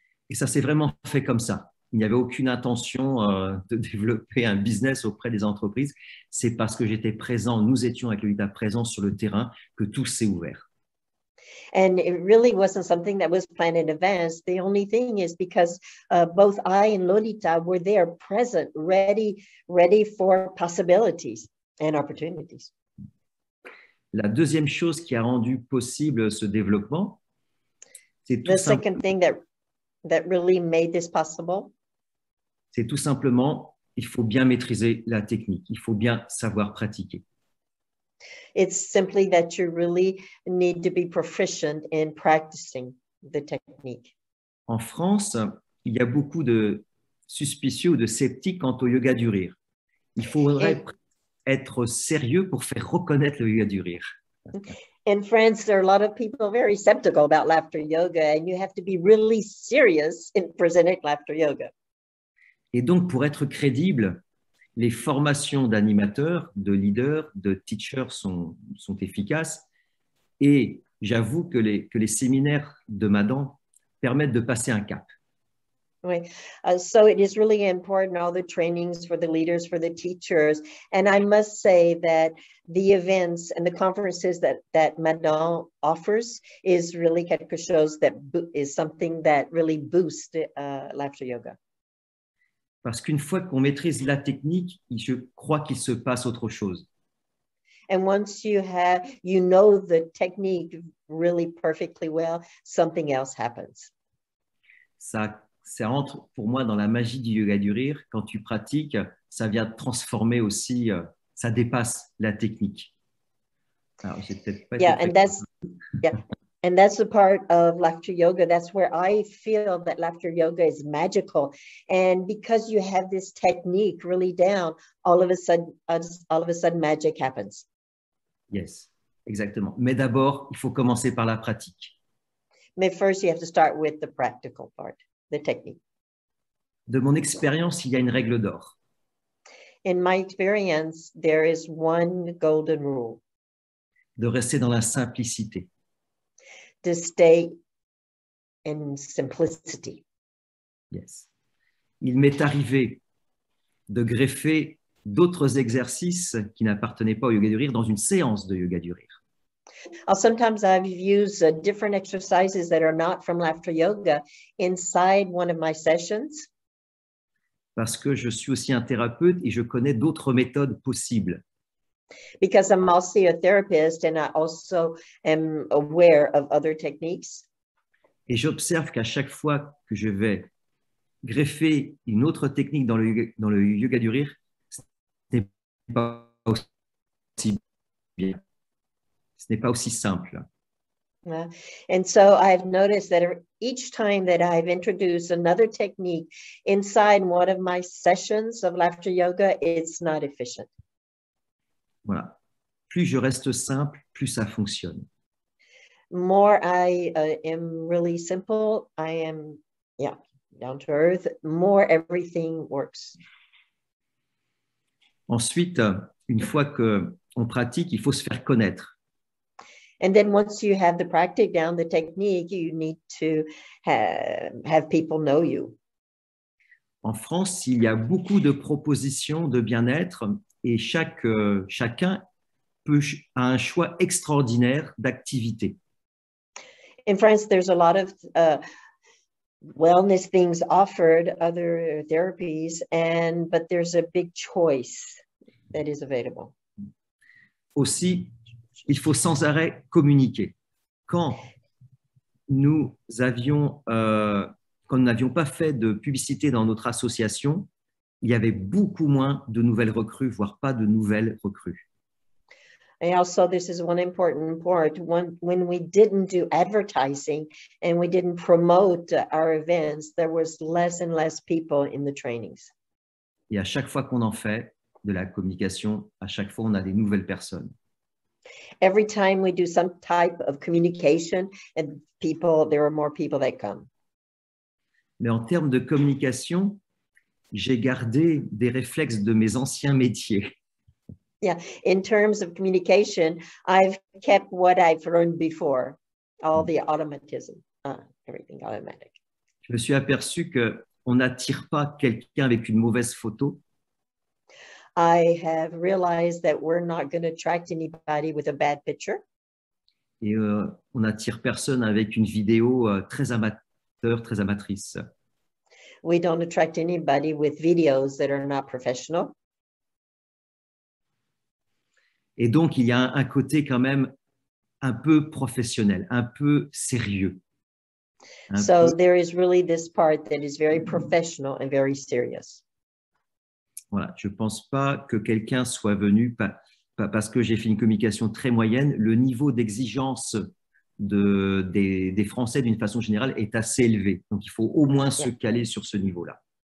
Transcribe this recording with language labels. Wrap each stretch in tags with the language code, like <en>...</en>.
<fr>Et ça s'est vraiment fait comme ça. Il n'y avait aucune intention de développer un business auprès des entreprises. C'est parce que j'étais présent, nous étions avec Lolita présents sur le terrain que tout s'est ouvert.</fr> <en>And it really wasn't something that was planned in advance. The only thing is because both I and Lolita were there, present, ready for possibilities and opportunities.</en> <fr>La deuxième chose qui a rendu possible ce développement, c'est</fr> <en>The second thing that really made this possible,</en> <fr>c'est tout simplement, il faut bien maîtriser la technique, il faut bien savoir pratiquer.</fr> <en>It's simply that you really need to be proficient in practicing the technique.</en> <fr>En France, il y a beaucoup de suspicieux ou de sceptiques quant au yoga du rire. Il faudrait être sérieux pour faire reconnaître le yoga du rire.</fr> <en>In France, there are a lot of people very skeptical about laughter yoga, and you have to be really serious in presenting laughter yoga.</en> <fr>Et donc, pour être crédible, les formations d'animateurs, de leaders, de teachers sont efficaces. Et j'avoue que les séminaires de Madan permettent de passer un cap.</fr> <en>Right. So it is really important, all the trainings for the leaders, for the teachers. And I must say that the events and the conferences that Madan offers is really</en> <fr>quelque chose</fr> <en>that is something that really boosts laughter yoga.</en> <fr>Parce qu'une fois qu'on maîtrise la technique, je crois qu'il se passe autre chose.</fr> <en>And once you know the technique really perfectly well, something else happens.</en> <fr>Ça entre pour moi dans la magie du yoga du rire. Quand tu pratiques, ça vient transformer aussi, ça dépasse la technique. Alors, j'ai peut-être pas</fr> <en>And that's the part of laughter yoga. That's where I feel that laughter yoga is magical. And because you have this technique really down, all of a sudden magic happens. Yes,</en> <fr>exactement. Mais d'abord, il faut commencer par la pratique.</fr> <en>But first, you have to start with the practical part, the technique.</en> <fr>De mon expérience, il y a une règle d'or.</fr> <en>In my experience, there is one golden rule.</en> <fr>De rester dans la simplicité.</fr> <en>To stay in simplicity. Yes.</en> <fr>Il m'est arrivé de greffer d'autres exercices qui n'appartenaient pas au yoga du rire dans une séance de yoga du rire.</fr> <en>Sometimes I've used different exercises that are not from laughter yoga inside one of my sessions.</en> <fr>Parce que je suis aussi un thérapeute et je connais d'autres méthodes possibles.</fr> <en>Because I'm also a therapist and I also am aware of other techniques.</en> <fr>Et j'observe qu'à chaque fois que je vais greffer une autre technique dans le yoga du rire, ce n'est pas aussi bien. Ce n'est pas aussi simple.</fr> <en>And so I've noticed that each time that I've introduced another technique inside one of my sessions of laughter yoga, it's not efficient.</en> <fr>Voilà. Plus je reste simple, plus ça fonctionne.</fr> <en>More I am really simple, I am, down to earth, more everything works.</en> <fr>Ensuite, une fois qu'on pratique, il faut se faire connaître.</fr> <en>And then once you have the practice down, the technique, you need to have people know you.</en> <fr>En France, il y a beaucoup de propositions de bien-être et chacun a un choix extraordinaire d'activités.</fr> <en>In France, there's a lot of wellness things offered, other therapies, but there's a big choice that is available.</en> <fr>Aussi, il faut sans arrêt communiquer. Quand nous avions, quand nous n'avions pas fait de publicité dans notre association, il y avait beaucoup moins de nouvelles recrues, voire pas de nouvelles recrues.</fr> <en>And also, this is one important part. When we didn't do advertising and we didn't promote our events, there was less and less people in the trainings.</en> <fr>Et à chaque fois qu'on en fait de la communication, à chaque fois, on a des nouvelles personnes.</fr> <en>Every time we do some type of communication, and there are more people that come.</en> <fr>Mais en termes de communication, j'ai gardé des réflexes de mes anciens métiers.</fr> <en>Yeah, in terms of communication, I've kept what I've learned before, all the automatism, everything automatic.</en> <fr>Je me suis aperçu qu'on n'attire pas quelqu'un avec une mauvaise photo.</fr> <en>I have realized that we're not going to attract anybody with a bad picture.</en> <fr>Et on n'attire personne avec une vidéo très amateur, très amatrice.</fr> <en>We don't attract anybody with videos that are not professional.</en> <fr>Et donc, il y a un côté quand même un peu professionnel, un peu sérieux.</fr> <en>There is really this part that is very professional and very serious.</en> <fr>Voilà, je ne pense pas que quelqu'un soit venu, parce que j'ai fait une communication très moyenne, le niveau d'exigence des Français d'une façon générale est assez élevé. Donc, il faut au moins se caler sur ce niveau-là.</fr>